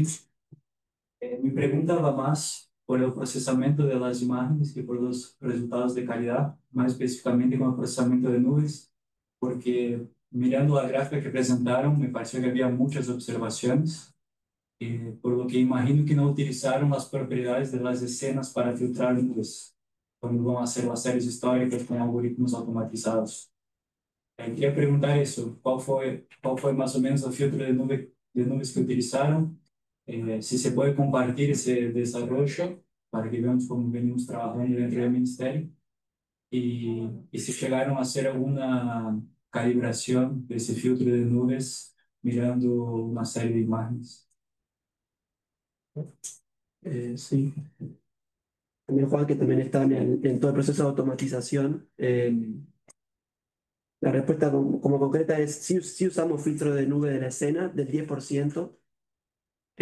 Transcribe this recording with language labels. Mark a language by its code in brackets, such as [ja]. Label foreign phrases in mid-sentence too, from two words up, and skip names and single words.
[es] Mi pregunta va más por el procesamiento de las imágenes que por los resultados de calidad, más específicamente con el procesamiento de nubes, porque mirando la gráfica que presentaron, me pareció que había muchas observaciones, por lo que imagino que no utilizaron las propiedades de las escenas para filtrar nubes, cuando van a hacer las series históricas con algoritmos automatizados. [pt] Queria perguntar isso, qual foi mais ou menos o filtro de nuvens que utilizaram, se se pode compartilhar esse desenvolvimento para que [es] veamos como venimos [pt] trabalhando dentro do Ministério e se chegaram a hacer alguma calibração desse filtro de nuvens mirando uma série de imagens. [es] Sí. También Juan, que también está en todo el proceso de automatización. La respuesta como concreta es sí, sí usamos filtro de nube de la escena del 10%.